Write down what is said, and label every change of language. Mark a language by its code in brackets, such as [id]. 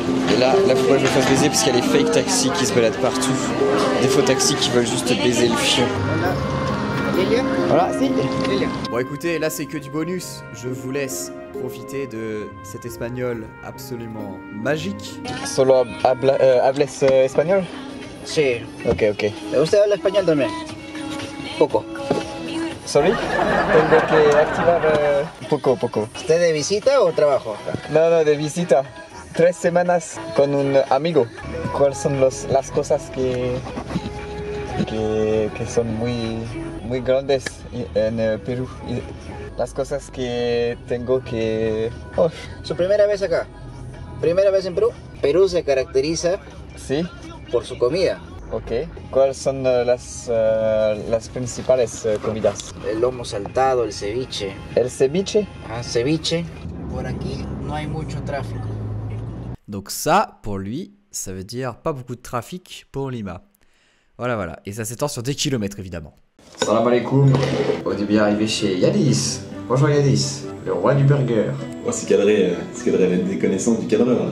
[fr] Et là, faut pas que je me fasse baiser parce qu'il y a les fake taxis qui se baladent partout. Des faux taxis qui veulent juste baiser le fion. Voilà, si. Bon écoutez, là c'est que du bonus. Je vous laisse profiter de cet espagnol absolument magique. [es] Solo hables espagnol? Sí. Ok, ok. ¿Usted habla español también? Poco. Sorry? Tengo que activar poco. ¿Usted de visita o trabajo acá? No, de visita. 3 semanas con un amigo. ¿Cuáles son las cosas que son muy grandes en Perú? Las cosas que tengo que... Oh. ¿Su primera vez acá? ¿Primera vez en Perú? Perú se caracteriza Sí. por su comida. Ok. ¿Cuáles son las principales comidas? El lomo saltado, el ceviche. El ceviche? Ah, ceviche. Por aquí no hay mucho tráfico. [fr] Donc ça, pour lui, ça veut dire pas beaucoup de trafic pour Lima. Voilà. Et ça s'étend sur des kilomètres évidemment. [ar] Salam alaikum. [fr] On est bien arrivé chez Yanis. Bonjour Yanis, le roi du burger. Oh, c'est cadré avec des connaissances du cadreur.